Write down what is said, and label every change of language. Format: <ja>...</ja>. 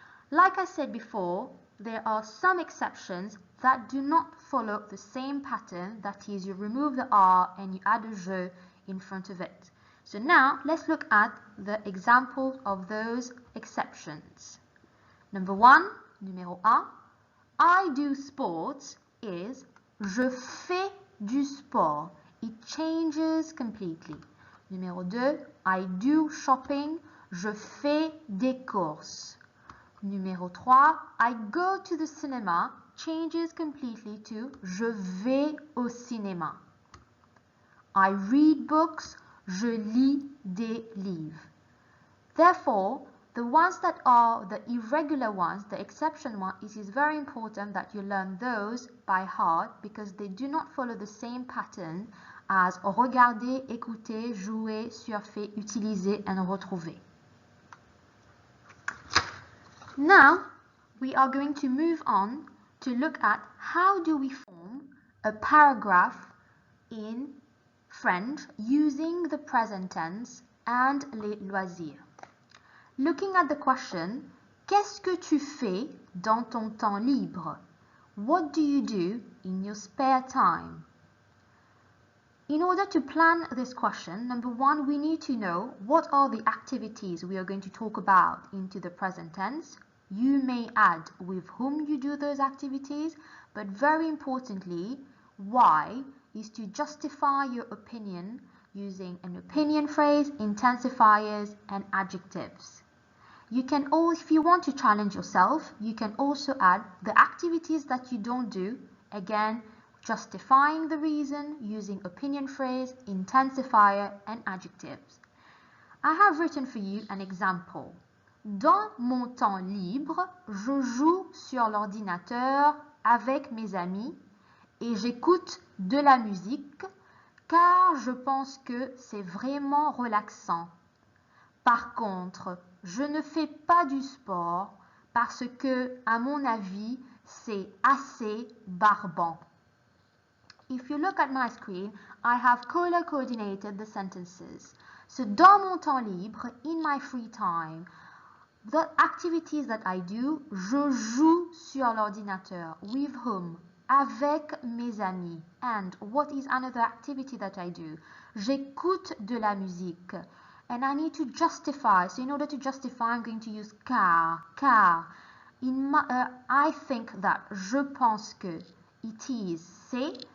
<en>Like I said before, there are some exceptions that do not follow the same pattern, that is, you remove the R and you add a je in front of it. So now, let's look at the examples of those exceptions. Number 1, numéro 1, I do sports is</en> <fr>je fais du sport.</fr> <en>It changes completely. Numéro 2, I do shopping,</en> <fr>je fais des courses.</fr> <en>Numéro 3, I go to the cinema, changes completely to</en> <fr>je vais au cinéma.</fr> <en>I read books,</en> <fr>je lis des livres.</fr> <en>Therefore, the ones that are the irregular ones, the exception one, it is very important that you learn those by heart because they do not follow the same pattern as regarder, écouter, jouer, surfer, utiliser, and retrouver. Now, we are going to move on to look at how do we form a paragraph in French using the present tense and les loisirs. Looking at the question,</en> <fr>qu'est-ce que tu fais dans ton temps libre?</fr> <en>What do you do in your spare time? In order to plan this question, number one, we need to know what are the activities we are going to talk about into the present tense. You may add with whom you do those activities, but very importantly, why is to justify your opinion using an opinion phrase, intensifiers, and adjectives. You can also, if you want to challenge yourself, you can also add the activities that you don't do, again, justifying the reason using opinion phrase, intensifier, and adjectives. I have written for you an example.</en> <fr>Dans mon temps libre, je joue sur l'ordinateur avec mes amis et j'écoute de la musique car je pense que c'est vraiment relaxant. Par contre, je ne fais pas du sport parce que, à mon avis, c'est assez barbant.</fr> <en>If you look at my screen, I have color coordinated the sentences. So,</en> <fr>dans mon temps libre,</fr> <en>in my free time, the activities that I do,</en> <fr>je joue sur l'ordinateur.</fr> <en>With whom?</en> <fr>Avec mes amis.</fr> <en>And what is another activity that I do?</en> <fr>J'écoute de la musique.</fr> <en>And I need to justify. So in order to justify, I'm going to use car. I think that.</en> <fr>Je pense que.</fr> <en>It is.</en> <fr>C'est.</fr>